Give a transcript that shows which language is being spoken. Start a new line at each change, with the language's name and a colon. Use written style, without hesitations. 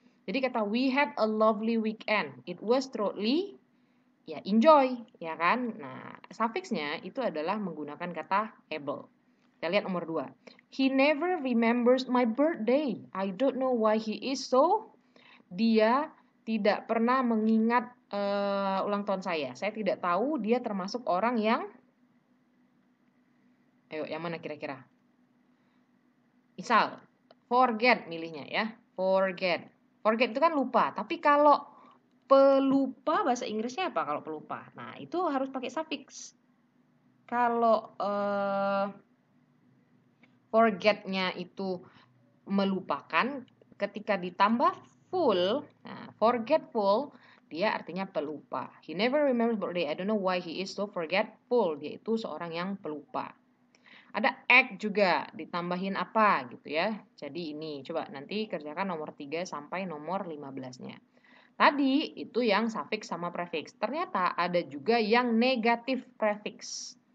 Indonesian: Jadi kata
English: we had a lovely weekend. It was truly ya enjoy,
Indonesian: ya kan? Nah, suffixnya itu adalah menggunakan kata able. Kita lihat nomor 2.
English: He never remembers my birthday. I don't know why he is so.
Indonesian: Dia tidak pernah mengingat ulang tahun saya. Saya tidak tahu dia termasuk orang yang ayo, yang mana kira-kira? Misal, forget milihnya ya. Forget. Forget itu kan lupa. Tapi kalau pelupa bahasa Inggrisnya apa kalau pelupa? Nah, itu harus pakai suffix. Kalau forgetnya itu melupakan, ketika ditambah full, nah, forgetful, dia artinya pelupa.
English: He never remembers birthday. I don't know why he is so forgetful.
Indonesian: Dia itu seorang yang pelupa. Ada act juga, ditambahin apa gitu ya. Jadi ini, coba nanti kerjakan nomor 3 sampai nomor 15-nya. Tadi itu yang suffix sama prefix. Ternyata ada juga yang negatif prefix.